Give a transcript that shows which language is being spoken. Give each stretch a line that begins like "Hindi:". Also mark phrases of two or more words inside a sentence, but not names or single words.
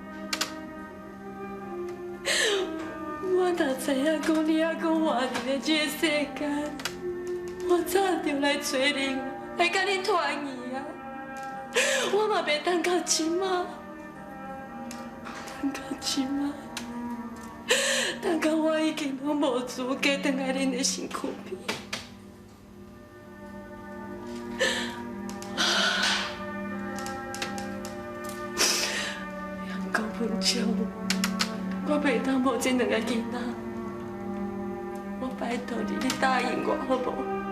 Min Nan Chinese: 我若知影讲你还阁活伫咧这个世间，我早就来找你，来甲你团圆啊！我嘛袂等到今仔，等到今仔，等到我已经拢无资格回来恁的身躯边。阳光文昌，我袂当无这两个囡仔，我拜拜托你，你答应我好无？